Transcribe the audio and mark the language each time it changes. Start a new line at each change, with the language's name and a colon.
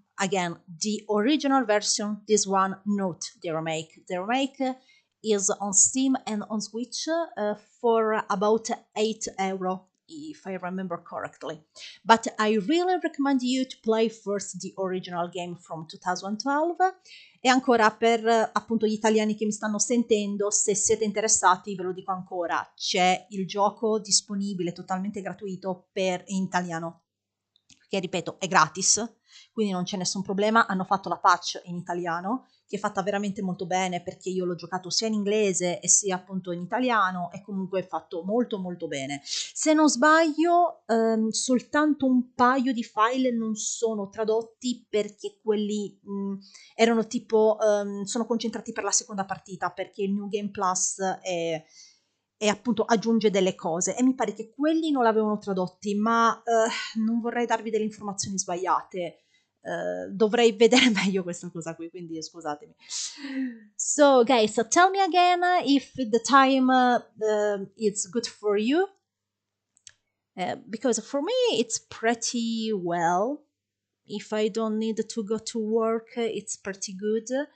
English: Again, the original version, this one, not the remake. The remake is on Steam and on Switch for about €8, if I remember correctly. But I really recommend you to play first the original game from 2012.
Italian: E ancora per appunto gli italiani che mi stanno sentendo, se siete interessati, ve lo dico ancora, c'è il gioco disponibile totalmente gratuito in italiano, che ripeto è gratis, quindi non c'è nessun problema. Hanno fatto la patch in italiano, che è fatta veramente molto bene, perché io l'ho giocato sia in inglese e sia appunto in italiano, e comunque è fatto molto molto bene. Se non sbaglio, soltanto un paio di file non sono tradotti, perché quelli erano tipo, sono concentrati per la seconda partita, perché il New Game Plus e appunto aggiunge delle cose, e mi pare che quelli non l'avevano tradotti, ma non vorrei darvi delle informazioni sbagliate. Dovrei vedere meglio questa cosa qui, quindi scusatemi.
English: So guys, tell me again if the time is good for you, because for me it's pretty well. If I don't need to go to work, it's pretty good.